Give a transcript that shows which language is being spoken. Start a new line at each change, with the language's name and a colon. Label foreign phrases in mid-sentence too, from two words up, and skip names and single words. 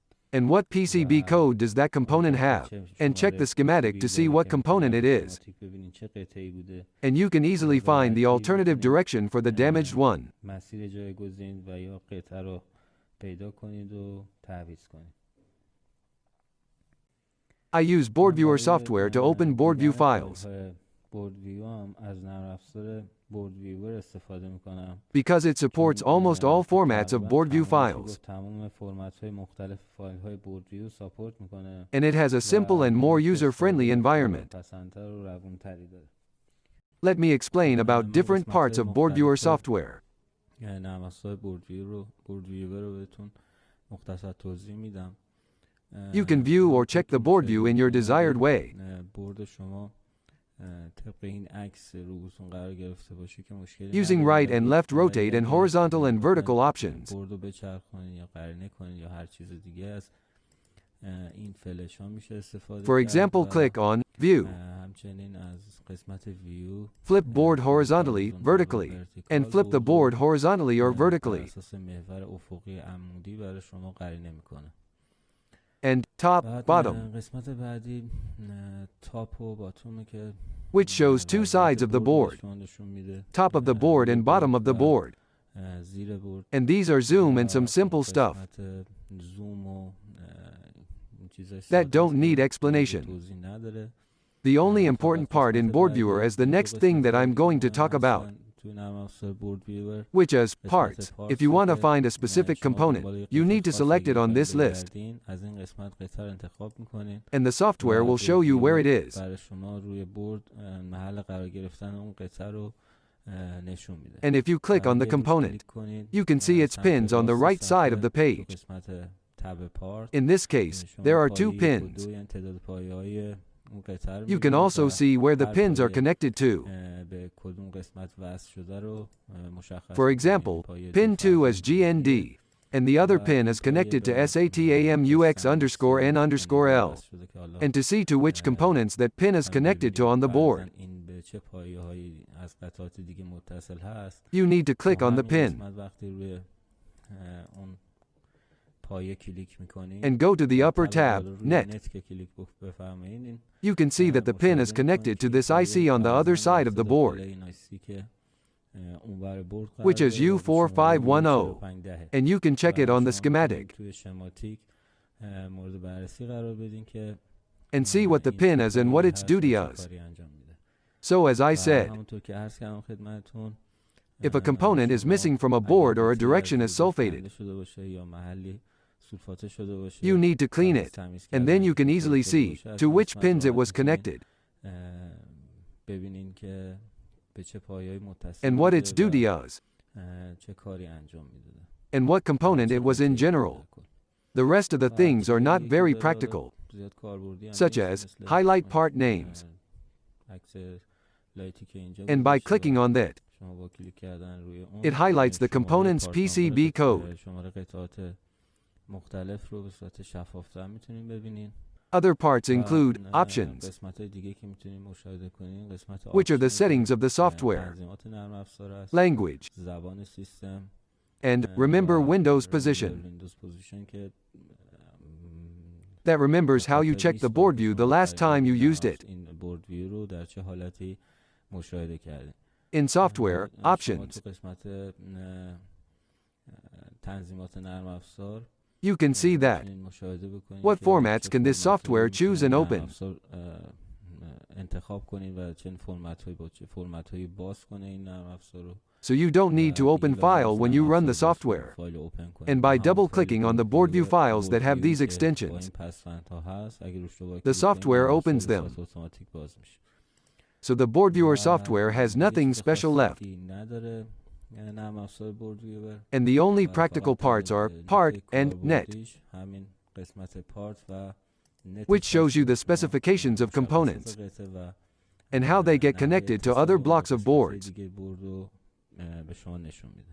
English: And what PCB code does that component have? And check the schematic to see what component it is.
Persian: ببینین چه قطعه‌ای بوده.
English: And you can easily find the alternative direction for the damaged one.
Persian: مسیر جایگزین و یا قطعه رو پیدا کنید و تعویض کنید.
English: I use Board Viewer software to open Board View files.
Persian: بورد ویو هم از نرم افزار بورد ویور استفاده میکنم.
English: Because it supports almost all formats of Board View files.
Persian: تمام فرمت‌های مختلف فایل‌های بورد ویو ساپورت میکنه.
English: And it has a simple and more user-friendly environment.
Persian: پسندتر و روونتری داره.
English: Let me explain about different parts of Board Viewer software.
Persian: نرم افزار بورد ویور رو بهتون مختصر توضیح میدم.
English: You can view or check the board view in your desired way.
Persian: بورد شما طبق این عکس روبوتون قرار گرفته باشه که مشکلی
English: Using right and left rotate and horizontal and vertical options.
Persian: بورد رو بچرخونید یا قرینه کنید یا هر چیز دیگه از این فلش ها میشه استفاده
English: For example, click on View.
Persian: همچنین از قسمت View
English: Flip board horizontally, vertically, and flip the board horizontally or vertically.
Persian: اساس محور افقی عمودی برای شما قرینه میکنه.
English: And top, bottom,
Persian: قسمت بعدی تاپ و باتومه که
English: which shows two sides of the board, top of the board and bottom of the board.
Persian: زیر بورد
English: And these are zoom and some simple stuff
Persian: زوم و
English: that don't need explanation.
Persian: توضیح نداره.
English: The only important part in Board Viewer is the next thing that I'm going to talk about,
Persian: توی نرم افزار بورد ویور
English: which is parts. If you want to find a specific component, you need to select it on this list,
Persian: از این قسمت قطعه رو انتخاب میکنین.
English: and the software will show you where it is.
Persian: برای شما روی بورد محل قرار گرفتن اون قطعه رو نشون میده.
English: And if you click on the component, you can see its pins on the right side of the page.
Persian: قسمت
English: tab part In this case, there are two pins.
Persian: یعنی تعداد پایه‌های اون قطعه رو
English: You can
Persian: می‌بینید
English: also
Persian: و
English: see where the
Persian: هر
English: pins are
Persian: پایه
English: connected to.
Persian: به کدوم قسمت وصل شده رو مشخص
English: For
Persian: می‌کنید.
English: example,
Persian: پایه
English: pin 2
Persian: دو
English: is GND, and the other pin is connected to SATAMUX_N_L. And to see to which components that pin is connected to on the board,
Persian: این به چه پایه‌هایی از قطعات دیگه متصل هست.
English: you need to click on the pin
Persian: قسمت وقتی روی اون پایه کلیک می‌کنید
English: and go to the upper tab, Net.
Persian: که کلیک بفرمایید.
English: You can see that the pin is connected to this IC on the other side of the board, which is U4510, and you can check it on the schematic
Persian: توی شماتیک مورد بررسی قرار بدین که
English: and see what the pin is and what its duty is. So as I said,
Persian: همونطور که عرض کردم خدمتتون
English: if a component is missing from a board or a direction is sulfated,
Persian: شده باشه یا محلی سولفاته شده باشه
English: you need to clean it, and then you can easily see to which pins it was connected
Persian: ببینین که به چه پایه‌ای متصل
English: and what its duty is,
Persian: چه کاری انجام میده
English: and what component it was in general. The rest of the things are not very practical,
Persian: زیاد کاربردی هم
English: such
Persian: نیست،
English: as
Persian: مثل
English: highlight part names,
Persian: عکس لایتی که اینجا
English: and by
Persian: گذاشته
English: clicking
Persian: و
English: on that,
Persian: شما با کلیک کردن روی اون
English: it highlights the
Persian: شماره
English: component's
Persian: کارت
English: PCB نمبر، code.
Persian: شماره قطعات مختلف رو به صورت شفافتر میتونین ببینین.
English: Other parts
Persian: و،
English: include options,
Persian: قسمت‌های دیگه که میتونین مشاهده کنین قسمت
English: which are the options، settings of the software,
Persian: تنظیمات نرم افزار است،
English: language,
Persian: زبان سیستم
English: and remember Windows position. Windows position که That remembers how you checked the board view the last time you used it.
Persian: این بورد ویو رو در چه حالتی مشاهده کردین.
English: In software,
Persian: شما
English: options,
Persian: تو قسمت تنظیمات نرم افزار
English: you can see that.
Persian: می‌تونین مشاهده بکنین
English: What
Persian: که
English: formats
Persian: چه
English: can this software
Persian: فرمت‌هایی
English: choose and
Persian: نرم
English: open?
Persian: افزار، انتخاب کنین و چه فرمت‌هایی با چه فرمت‌هایی باز کنه این نرم افزار رو.
English: So you don't need to open file when you run the software.
Persian: فایل رو اوپن کنین.
English: And by
Persian: همون
English: double-clicking on the board view files that have board view these
Persian: که
English: extensions,
Persian: با این پسوندها هست، اگه روش دوباره
English: the
Persian: کلیک کنین،
English: software
Persian: نرم
English: opens
Persian: افزار
English: them.
Persian: به صورت اتوماتیک باز میشه.
English: So the board viewer
Persian: و
English: software has nothing
Persian: هیچ
English: special left,
Persian: خاصیتی نداره نرم افزار بورد ویور.
English: and the only
Persian: و
English: practical
Persian: فقط
English: parts are
Persian: نکته
English: part and net,
Persian: کاربردیش همین قسمت پارت و نت
English: which shows you the
Persian: شما
English: specifications of components
Persian: قطعه و
English: and how they get
Persian: نحوه
English: connected to other
Persian: اتصال
English: blocks of
Persian: با قسمت‌های
English: boards.
Persian: دیگه بورد رو به شما نشون میده.